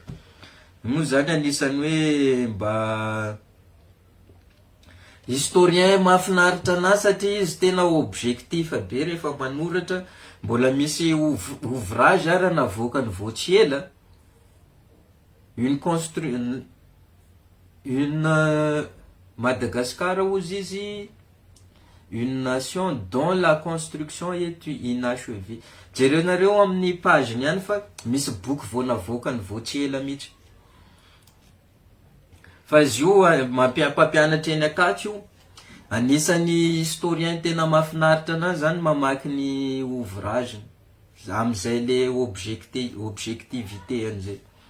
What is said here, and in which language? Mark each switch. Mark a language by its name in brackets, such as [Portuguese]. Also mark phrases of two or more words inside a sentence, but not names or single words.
[Malagasy] Moa zany anisany hoe mba historien mahafinaritra anazy satria izy tena objectif be rehefa manoratra. Mbola misy ouvrage ary navoaka ny Voatsiela, une Madagascar ozy izy, [French] une nation dont la construction est inachevée. [Malagasy] Jerenareo amin'ny pageny ihany fa misy boky vao navoaka ny Voatsiela mihitsy. Fa izy io mpampianatra eny akaty io, anisan'ny historien tena mahafinaritra anazy zany mamaky ny ouvrage amin'izay le objectivité an'izay.